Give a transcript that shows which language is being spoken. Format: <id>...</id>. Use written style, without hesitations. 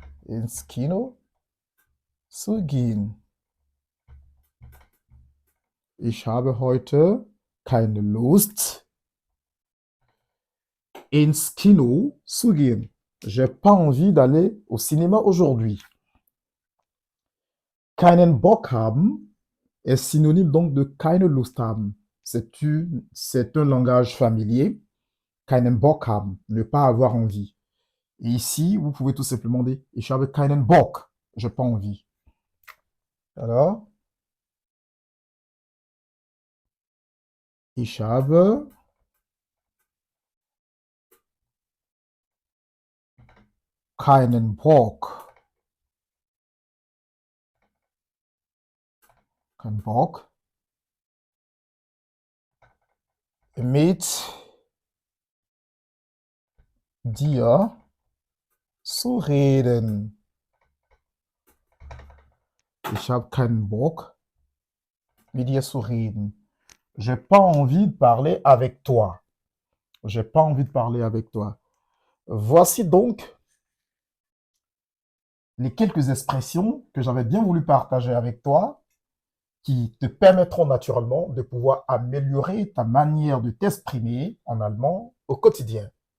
<de>ins Kino zu gehen. Ich habe heute keine Lust, ins Kino zu gehen.</de> <fr>J'ai pas envie d'aller au cinéma aujourd'hui. Keinen Bock haben est synonyme donc de keine Lust haben. C'est un langage familier. Keinen Bock haben, ne pas avoir envie. Et ici, vous pouvez tout simplement dire</fr> <de>ich habe keinen Bock,</de> <fr>j'ai pas envie.</fr> <de>Alors, ich habe keinen Bock. Kein Bock. Mit dir zu reden. Ich habe keinen Bock, mit dir zu reden.</de> <fr>J'ai pas envie de parler avec toi. J'ai pas envie de parler avec toi. Voici donc les quelques expressions que j'avais bien voulu partager avec toi qui te permettront naturellement de pouvoir améliorer ta manière de t'exprimer en allemand au quotidien.</fr>